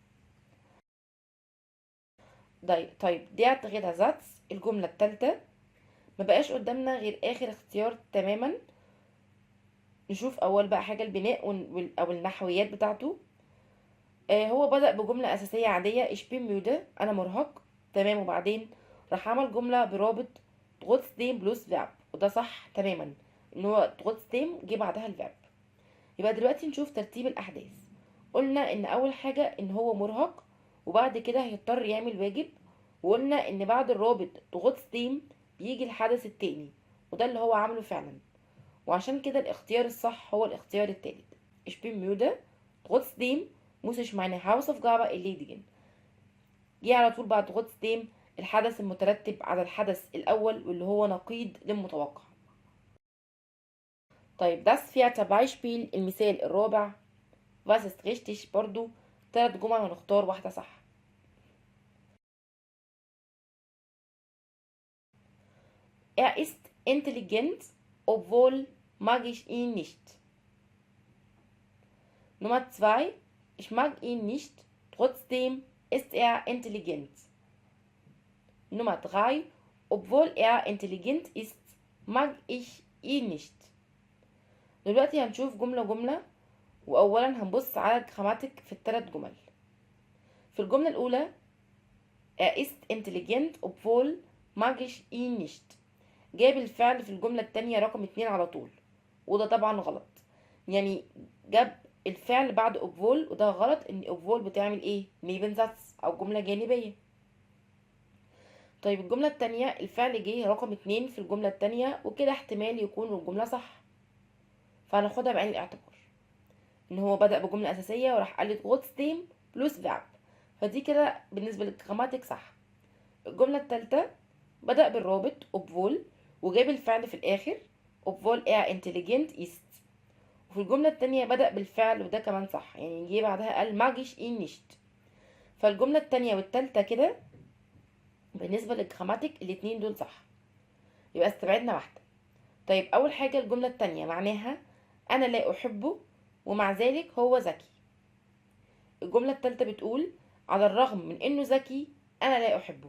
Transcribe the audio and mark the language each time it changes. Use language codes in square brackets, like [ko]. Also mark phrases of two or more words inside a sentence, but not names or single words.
[ar] طيب دي غير زاتس الجمله التالتة. ما بقاش قدامنا غير اخر اختيار تماما. نشوف اول بقى حاجه البناء او النحويات بتاعته. هو بدأ بجمله اساسيه عاديه [de] ich bin müde، [ar] انا مرهق تمام، وبعدين راح عمل جمله برابط [de] trotzdem plus Verb, [ar] وده صح تماما ان هو trotzdem جه بعدها الفيرب. يبقى دلوقتي نشوف ترتيب الاحداث. قلنا ان اول حاجه ان هو مرهق وبعد كده هيضطر يعمل واجب، وقلنا ان بعد الرابط trotzdem بيجي الحدث التاني وده اللي هو عمله فعلا، وعشان كده الاختيار الصح هو الاختيار التالت [de] ich bin müde trotzdem muss ich meine Hausaufgabe erledigen. [ar] جه على طول بعد trotzdem الحدث المترتب على الحدث الأول واللي هو نقيض للمتوقع. طيب [de] das vierte Beispiel [ar] المثال الرابع [de] was ist richtig [ar] برضو 3 جمل ونختار واحدة صح. [de] Er ist intelligent, obwohl mag ich ihn nicht. Nummer 2: Ich mag ihn nicht, trotzdem ist er intelligent. Nummer 3: Obwohl er intelligent ist, mag ich ihn nicht. [ar] دلوقتي هنشوف جملة جملة، وأولا هنبص على الجراماتيك في الثلاث جمل. في الجملة الأولى [de] er ist intelligent obwohl mag ich ihn nicht، [ar] جاب الفعل في الجملة التانية رقم 2 على طول، وده طبعا غلط. يعني جاب الفعل بعد obwohl وده غلط، ان obwohl بتعمل ايه nebensatz او جملة جانبية. طيب الجملة التانية الفعل جه رقم 2 في الجملة التانية، وكده احتمال يكون الجملة صح، فهناخدها بعين الاعتبار ان هو بدأ بجملة اساسية وراح قال لي [de] trotzdem plus Verb, [ar] فدي كده بالنسبة للجراماتيك صح. الجملة التالتة بدأ بالرابط obwohl وجاب الفعل في الآخر [de] obwohl intelligent ist. [ar] وفي الجملة التانية بدأ بالفعل وده كمان صح، يعني جه بعدها قال [de] mag ich ihn nicht. [ar] فالجملة التانية والتالتة كده بالنسبة للجراماتيك الاتنين دول صح، يبقى استبعدنا واحدة. طيب أول حاجة الجملة التانية معناها أنا لا أحبه ومع ذلك هو ذكي. الجملة التالتة بتقول على الرغم من إنه ذكي أنا لا أحبه.